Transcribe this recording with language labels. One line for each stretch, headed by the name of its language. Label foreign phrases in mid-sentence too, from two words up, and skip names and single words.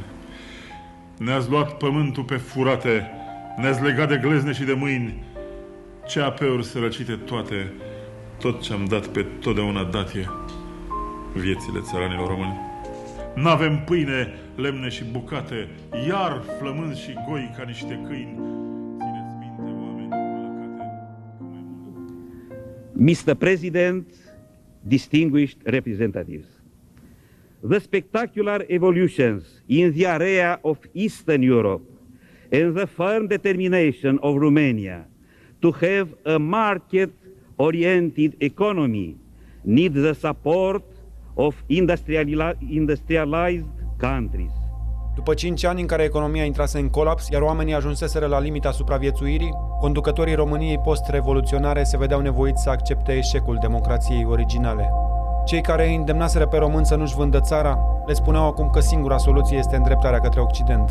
Romanian: Ne-ați luat pământul pe furate, ne-ați legat de glezne și de mâini, CAP-uri sărăcite toate, tot ce-am dat pe totdeauna datie viețile țăranilor români. N-avem pâine, lemne și bucate, iar flămânzi și goi ca niște câini. Țineți minte, oameni lăcate.
English: Mr. President, distinguished representatives, the spectacular evolutions in the area of Eastern Europe and the firm determination of Romania to have a market-oriented economy need the support of industrialized countries.
Romanian: După 5 ani în care economia intrase în colaps, iar oamenii ajunseseră la limita supraviețuirii, conducătorii României post-revoluționare se vedeau nevoiți să accepte eșecul democrației originale. Cei care îi îndemnaseră pe români să nu-și vândă țara, le spuneau acum că singura soluție este îndreptarea către Occident.